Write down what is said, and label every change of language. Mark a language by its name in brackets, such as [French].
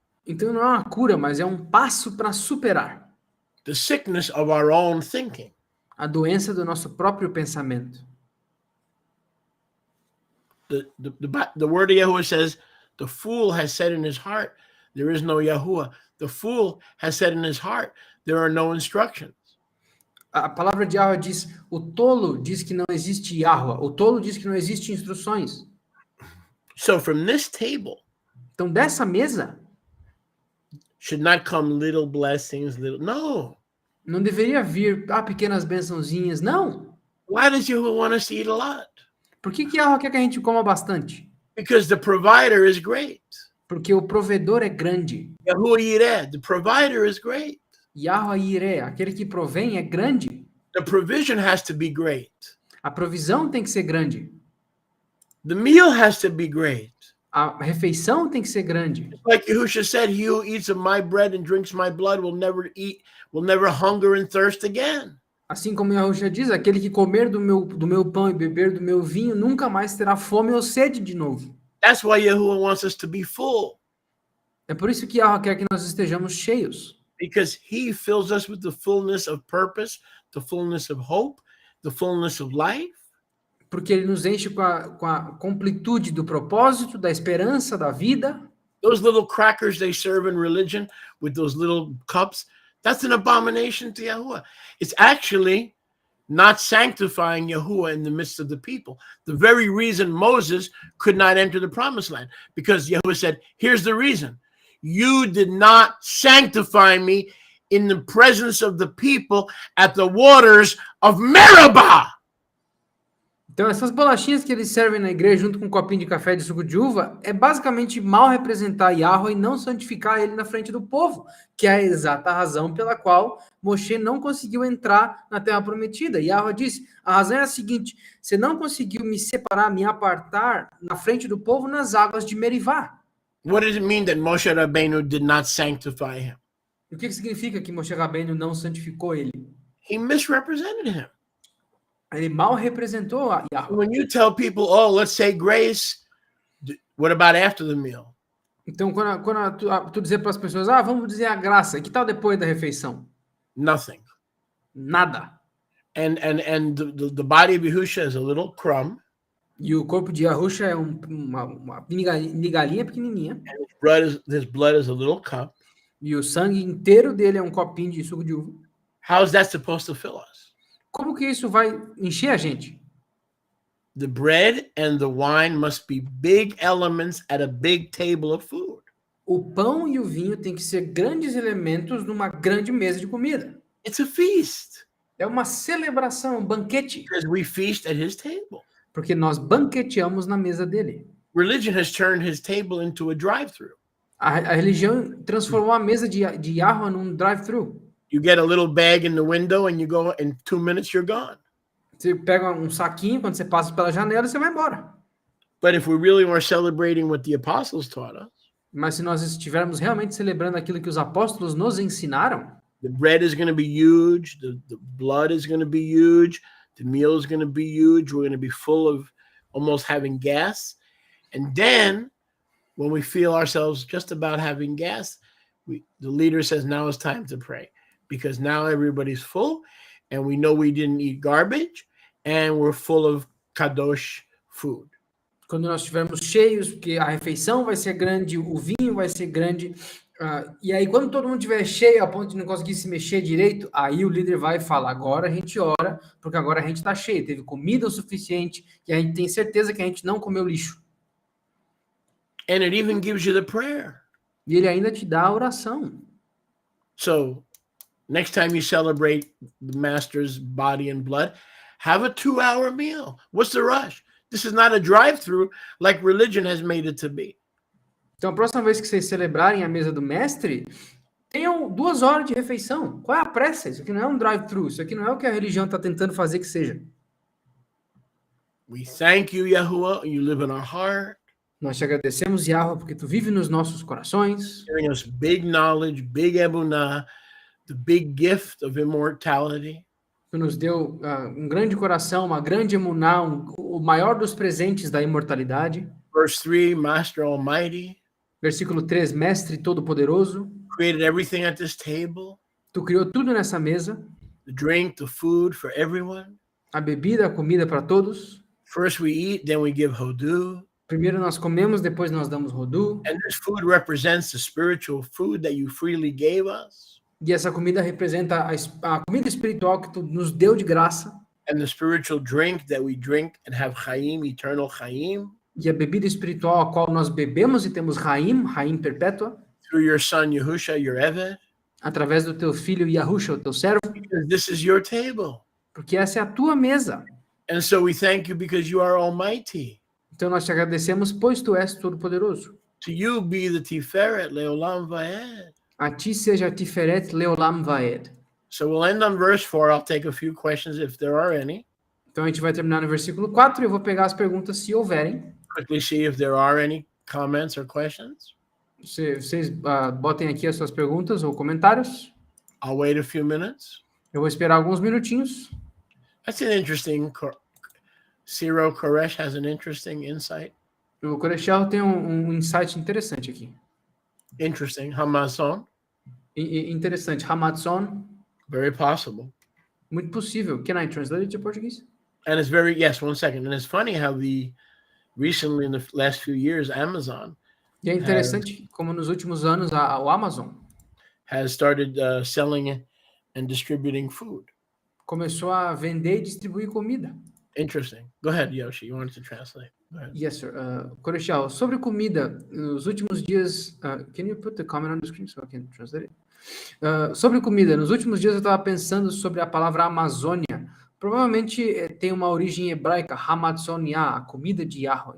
[Portuguese] Então não é uma cura, mas é um passo para superar [English] the sickness of our own thinking. [Portuguese] a doença do nosso próprio pensamento. [English] The word of Yahuwah says, the fool has said in his heart, there is no Yahuwah. The fool has said in his heart, there are no instructions. [Portuguese] A palavra de Yahweh diz, o tolo diz que não existe Yahweh. O tolo diz que não existe instruções. [English] So from this table, [Portuguese] então dessa mesa, [English] should not come little blessings, no. [Portuguese] Não deveria vir pequenas bençãozinhas, não. [English] Why does Yahuwah want us to eat a lot? [Portuguese] Por que Yahweh quer que a gente coma bastante? [English] Because the provider is great. [Portuguese] Porque o provedor é grande. [English] Yahuwah Yireh, the provider is great. [Portuguese] Yahweh Yireh, aquele que provém é grande. [English] The provision has to be great. [Portuguese] A provisão tem que ser grande. [English] The meal has to be great. [Portuguese] A refeição tem que ser grande. [English] Like Yahusha said, he who eats of my bread and drinks my blood will never hunger and thirst again. [Portuguese] Assim como Yahushua diz, aquele que comer do meu pão e beber do meu vinho nunca mais terá fome ou sede de novo. [English] That's why Yahuwah wants us to be full, [Portuguese] É por isso que Yahweh quer que nós estejamos cheios. [English] because he fills us with the fullness of purpose, the fullness of hope, the fullness of life. [Portuguese] Porque ele nos enche com a completude do propósito, da esperança, da vida. [English] Those little crackers they serve in religion with those little cups, that's an abomination to Yahuwah. It's actually not sanctifying Yahuwah in the midst of the people. The very reason Moses could not enter the promised land, because Yahuwah said, here's the reason. You did not sanctify me in the presence of the people at the waters of Meribah. [Portuguese] Então, essas bolachinhas que eles servem na igreja junto com um copinho de café de suco de uva é basicamente mal representar Yahweh e não santificar ele na frente do povo, que é a exata razão pela qual Moshe não conseguiu entrar na terra prometida. Yahweh disse, a razão é a seguinte, você não conseguiu me separar, me apartar na frente do povo nas águas de Merivá. [English] What does it mean that Moshe Rabbeinu did not sanctify him? [Portuguese] O que significa que Moshe Rabbeinu não santificou ele? [English] He misrepresented him. [Portuguese] Ele mal representou a Yahweh. [English] When you tell people, oh, let's say grace, what about after the meal? [Portuguese] Então, quando tu dizer para as pessoas, vamos dizer a graça, que tal depois da refeição? [English] Nothing. [Portuguese] Nada. [English] And the body of Yahusha is a little crumb. [Portuguese] E o corpo de Yahusha é uma migalhinha pequenininha. [English] His blood is a little cup. [Portuguese] E o sangue inteiro dele é um copinho de suco de uva. [English] How is that supposed to fill us? [Portuguese] Como que isso vai encher a gente? [English] The bread and the wine must be big elements at a big table of food. [Portuguese] O pão e o vinho têm que ser grandes elementos numa grande mesa de comida. [English] It's a feast. [Portuguese] É uma celebração, um banquete. [English] Because we feast at his table. [Portuguese] Porque nós banqueteamos na mesa dele. [English] Religion has turned his table into a drive-thru. [Portuguese] A religião transformou a mesa de Yahweh num drive-thru. [English] You get a little bag in the window and you go, in 2 minutes you're gone. [Portuguese] Você pega um saquinho, quando você passa pela janela, você vai embora. [English] But if we really were celebrating what the apostles taught us, [Portuguese] Mas se nós estivermos realmente celebrando aquilo que os apóstolos nos ensinaram, [English] the bread is going to be huge, the blood is going to be huge, the meal is going to be huge, we're going to be full of almost having gas. And then when we feel ourselves just about having gas, the leader says, now it's time to pray. Because now everybody's full and we know we didn't eat garbage and we're full of kadosh food. [Portuguese] quando nós estivermos cheios, porque a refeição vai ser grande, o vinho vai ser grande, e aí quando todo mundo estiver cheio a ponto de não conseguir se mexer direito, aí o líder vai falar, agora a gente ora, porque agora a gente está cheio, teve comida o suficiente, e a gente tem certeza que a gente não comeu lixo. [English] And it even gives you the prayer. [Portuguese] E ele ainda te dá a oração. [English] So next time you celebrate the master's body and blood, have a 2-hour meal. What's the rush? This is not a drive-through like religion has made it to be. [Portuguese] Então, a próxima vez que vocês celebrarem a mesa do mestre, tenham 2 horas de refeição. Qual é a pressa? Isso aqui não é um drive-thru. Isso aqui não é o que a religião está tentando fazer que seja. [English] We thank you, Yahuwah. You live in our heart. [Portuguese] Nós te agradecemos, Yahweh, porque tu vive nos nossos corações. [English] Giving us big knowledge, big emunah, the big gift of immortality. [Portuguese] Tu nos deu um grande coração, uma grande emuná, o maior dos presentes da imortalidade. [English] Verse 3, Master Almighty. [Portuguese] Versículo 3, Mestre Todo-Poderoso. [English] Created everything at this table. [Portuguese] Tu criou tudo nessa mesa. [English] The drink, the food for everyone. [Portuguese] A bebida, a comida para todos. [English] First we eat, then we give hodu. [Portuguese] Primeiro nós comemos, depois nós damos rodu. [English] And this food represents the spiritual food that you freely gave us. [Portuguese] E essa comida representa a comida espiritual que tu nos deu de graça. [English] And the spiritual drink that we drink and have chaim, eternal chaim. [Portuguese] E a bebida espiritual a qual nós bebemos e temos Raim perpétua. [English] Through your son Yahusha, your Eved. [Portuguese] Através do teu filho Yahusha, o teu servo. [English] Because this is your table. [Portuguese] Porque essa é a tua mesa. [English] And so we thank you because you are almighty. [Portuguese] Então nós te agradecemos, pois tu és todo-poderoso. [English] To you be the Tiferet Leolam Vaed. [Portuguese] A ti seja a Tiferet Leolam Vaed. [English] So we'll end on verse 4. I'll take a few questions if there are any. [Portuguese] Então a gente vai terminar no versículo 4 e eu vou pegar as perguntas se houverem. [English] Quickly see if there are any comments or questions. [Portuguese] Vocês botem aqui as suas perguntas ou comentários. [English] I'll wait a few minutes. [Portuguese] Eu vou esperar alguns minutinhos. [English] That's an interesting. Ciro Koresh has an interesting insight. [Portuguese] O Corechal tem um insight interessante aqui. [English] Interesting. Hamazon. [Portuguese] Interessante. Hamadson. [English] Very possible. [Portuguese] Muito possível. [English] Can I translate it to Portuguese? And it's yes, 1 second. And it's funny how recently in the last few years, Amazon [Portuguese] E é interessante como nos últimos anos o Amazon [English] has started selling and distributing food. [Portuguese] Começou a vender e distribuir comida. [English] Interesting. Go ahead, Yoshi. You wanted to translate. Go ahead. Yes, sir. [Portuguese] Corechal, sobre comida, nos últimos dias... [English] can you put the comment on the screen so I can translate it? [Portuguese] Sobre comida, nos últimos dias eu estava pensando sobre a palavra Amazônia. Provavelmente tem uma origem hebraica, Hamadsonia, a comida de Yahweh.